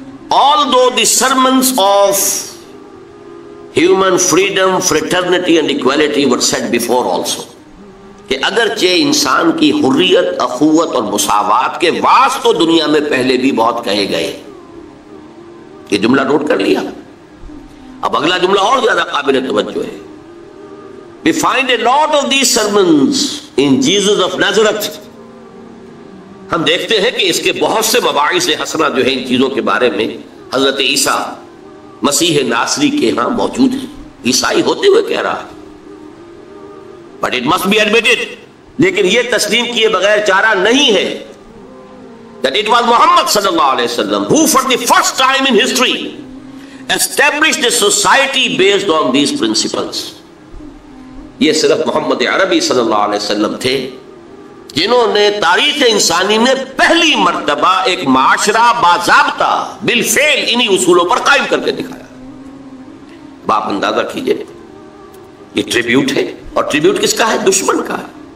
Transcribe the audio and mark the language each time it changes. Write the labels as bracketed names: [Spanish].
[English] Although the sermons of human freedom, fraternity and equality were said before also، [Urdu] کہ اگرچہ انسان کی حریت، اخوت اور مساوات کے وعظ تو دنیا میں پہلے بھی بہت کہے گئے. یہ جملہ نوٹ کر لیا. اب اگلا جملہ اور زیادہ قابل توجہ ہے. [English] We find a lot of these sermons in Jesus of Nazareth. [Urdu] ہم دیکھتے ہیں کہ اس کے بہت سے مباحث حسنہ جو ہیں ان چیزوں کے بارے میں حضرت عیسیٰ مسیح ناصری کے ہاں موجود ہیں. عیسائی ہوتے ہوئے کہہ رہا ہے. [English] But it must be admitted، [Urdu] لیکن یہ تسلیم کیے بغیر چارہ نہیں ہے [English] that it was Muhammad صلی اللہ علیہ وسلم who for the first time in history established a society based on these principles. [Urdu] یہ صرف محمد عربی صلی اللہ علیہ وسلم تھے جنہوں نے تاریخ انسانی میں پہلی مرتبہ ایک معاشرہ باضابطہ بالفعل انہی اصولوں پر قائم کر کے دکھایا. باپ اندازہ کیجئے، یہ ٹریبیوٹ ہے، اور ٹریبیوٹ کس کا ہے؟ دشمن کا ہے.